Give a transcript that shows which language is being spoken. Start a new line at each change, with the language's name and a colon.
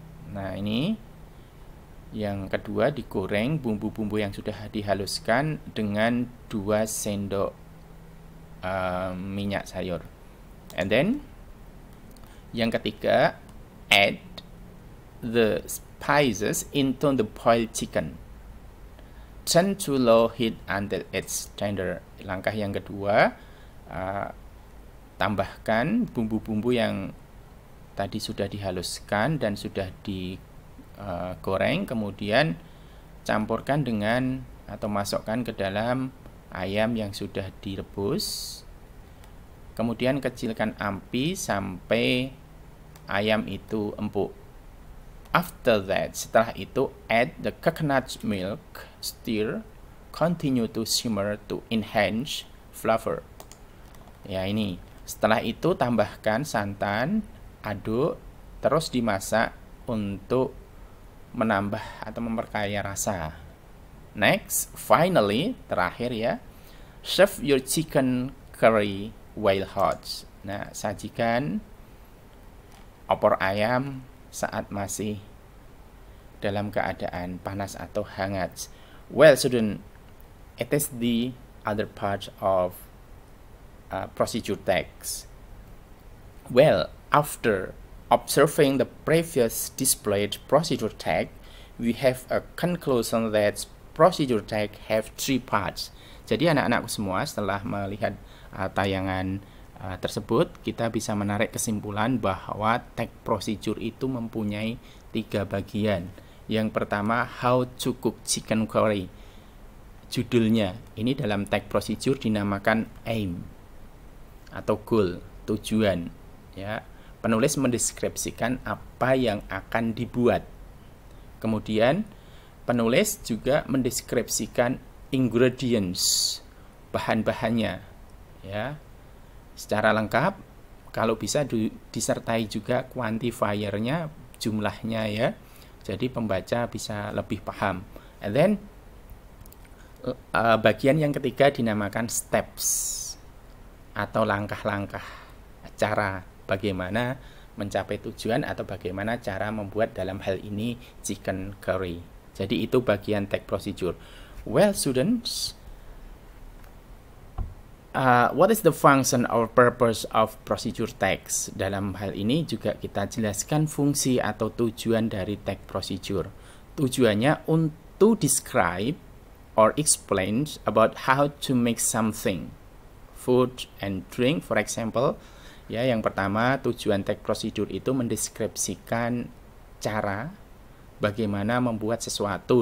Indonesian: Nah, ini yang kedua, digoreng bumbu-bumbu yang sudah dihaluskan dengan 2 sendok minyak sayur.
English: And then
Indonesian: yang ketiga,
English: add the spices into the boiled chicken. Turn to low heat until it's tender.
Indonesian: Langkah yang kedua, tambahkan bumbu-bumbu yang tadi sudah dihaluskan dan sudah digoreng, kemudian campurkan dengan atau masukkan ke dalam ayam yang sudah direbus. Kemudian kecilkan api sampai ayam itu empuk.
English: After that,
Indonesian: setelah itu
English: add the coconut milk, stir, continue to simmer to enhance flavor.
Indonesian: Ya, ini. Setelah itu tambahkan santan, aduk, terus dimasak untuk menambah atau memperkaya rasa.
English: Next, finally,
Indonesian: terakhir ya,
English: serve your chicken curry while hot.
Indonesian: Nah, sajikan opor ayam saat masih dalam keadaan panas atau hangat.
English: Well, student, it is the other part of procedure text. Well, after observing the previous displayed procedure text, we have a conclusion that procedure text have 3 parts.
Indonesian: Jadi anak-anakku semua, setelah melihat tayangan tersebut, kita bisa menarik kesimpulan bahwa teks procedure itu mempunyai 3 bagian. Yang pertama,
English: how to cook chicken curry.
Indonesian: Judulnya ini dalam teks procedure dinamakan aim atau goal, tujuan. Ya, penulis mendeskripsikan apa yang akan dibuat. Kemudian penulis juga mendeskripsikan ingredients, bahan-bahannya. Ya, secara lengkap, kalau bisa disertai juga quantifiernya, jumlahnya ya. Jadi pembaca bisa lebih paham.
English: And then
Indonesian: bagian yang ketiga dinamakan steps atau langkah-langkah, cara bagaimana mencapai tujuan atau bagaimana cara membuat dalam hal ini chicken curry. Jadi itu bagian teks procedure.
English: Well, students, what is the function or purpose of procedure text?
Indonesian: Dalam hal ini juga kita jelaskan fungsi atau tujuan dari teks procedure. Tujuannya untuk
English: describe or explain about how to make something, food and drink, for example.
Indonesian: Ya, yang pertama, tujuan teks procedure itu mendeskripsikan cara bagaimana membuat sesuatu.